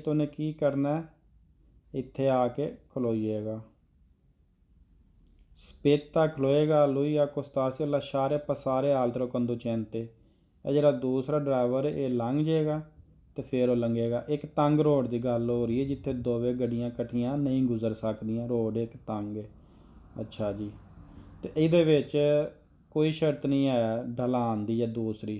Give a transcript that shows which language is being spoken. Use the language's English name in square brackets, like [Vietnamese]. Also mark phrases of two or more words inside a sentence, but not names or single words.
[Punjabi] ਤਾਂ ਉਹਨੇ ਕੀ ਕਰਨਾ, ਇੱਥੇ ਆ ਕੇ ਖਲੋਈਏਗਾ। ਸਪੇਤਾ ਖਲੋਏਗਾ [Italian] lui accostarsi e lasciare passare altro conducente [Punjabi] ਇਹ ਜਿਹੜਾ ਦੂਸਰਾ ਡਰਾਈਵਰ ਇਹ ਲੰਘ ਜਾਏਗਾ ਤੇ ਫਿਰ ਉਹ ਲੰਘੇਗਾ। ਇੱਕ ਤੰਗ ਰੋਡ ਦੀ ਗੱਲ ਹੋ ਰਹੀ ਹੈ ਜਿੱਥੇ ਦੋਵੇਂ ਗੱਡੀਆਂ ਇਕੱਠੀਆਂ ਨਹੀਂ ਗੁਜ਼ਰ ਸਕਦੀਆਂ, ਰੋਡ ਇੱਕ ਤੰਗ ਹੈ। ਅੱਛਾ ਜੀ, ਤੇ ਇਹਦੇ ਵਿੱਚ ਕੋਈ ਸ਼ਰਤ ਨਹੀਂ ਹੈ ਢਲਾਨ ਦੀ ਜਾਂ ਦੂਸਰੀ।